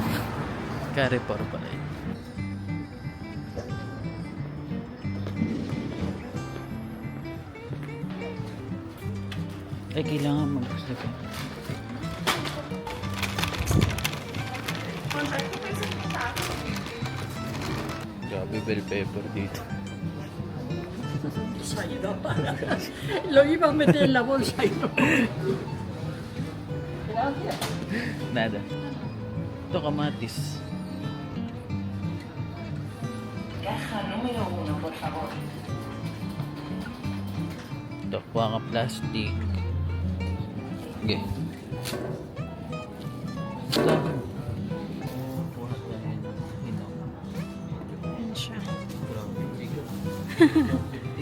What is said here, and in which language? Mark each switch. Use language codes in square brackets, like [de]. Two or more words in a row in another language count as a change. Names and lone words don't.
[tl] Carrefour pala yun. Kailangan mag-gusto. Grabe, [en] bell pepper [tl] dito. [es] Lo iba a meter en la bolsa y no. Nada. [tl] Ito kamatis. [es] Caja número 1, por favor. [tl] Ito, kuha ka plastic. Okay. Ito. Kuha tayo ng hinog. Yan siya. Grabe. 59.